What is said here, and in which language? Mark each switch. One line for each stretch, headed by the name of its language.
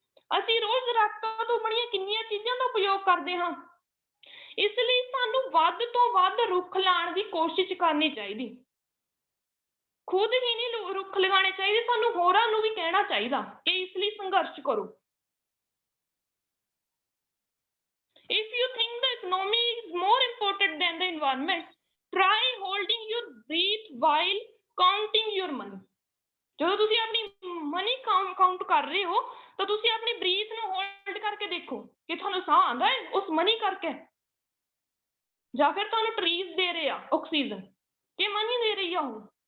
Punjabi: ਅਸੀਂ ਰੋਜ਼ ਦਰਖਤਾਂ ਤੋਂ ਬਣੀਆਂ ਕਿੰਨੀਆਂ ਚੀਜ਼ਾਂ ਦਾ ਉਪਯੋਗ ਕਰਦੇ ਹਾਂ, ਇਸ ਲਈ ਸਾਨੂੰ ਵੱਧ ਤੋਂ ਵੱਧ ਰੁੱਖ ਲਾਉਣ ਦੀ ਕੋਸ਼ਿਸ਼ ਕਰਨੀ ਚਾਹੀਦੀ। ਖੁਦ ਹੀ ਨਹੀਂ ਰੁੱਖ ਲਗਾਉਣੇ ਚਾਹੀਦੇ, ਸਾਨੂੰ ਹੋਰਾਂ ਨੂੰ ਵੀ ਕਹਿਣਾ ਚਾਹੀਦਾ ਕਿ ਇਸ ਲਈ ਸੰਘਰਸ਼ ਕਰੋ।
English: If you think the economy is more important than the environment, try holding your breath while counting your money.
Punjabi: ਜਦੋਂ ਤੁਸੀਂ ਆਪਣੀ ਮਨੀ ਕਾਊਂਟ ਕਰ ਰਹੇ ਹੋ ਤਾਂ ਤੁਸੀਂ ਆਪਣੀ ਬਰੀਥ ਨੂੰ ਹੋਲਡ ਕਰਕੇ ਦੇਖੋ ਕਿ ਤੁਹਾਨੂੰ ਸਾਹ ਆਉਂਦਾ ਹੈ ਉਸ ਮਨੀ ਕਰਕੇ, ਜਾਂ ਫਿਰ ਤੁਹਾਨੂੰ ਟਰੀਜ਼ ਦੇ ਰਹੇ ਆ ਆਕਸੀਜਨ ਕਿ ਮਨੀ ਦੇ ਰਹੀ ਆ ਉਹ।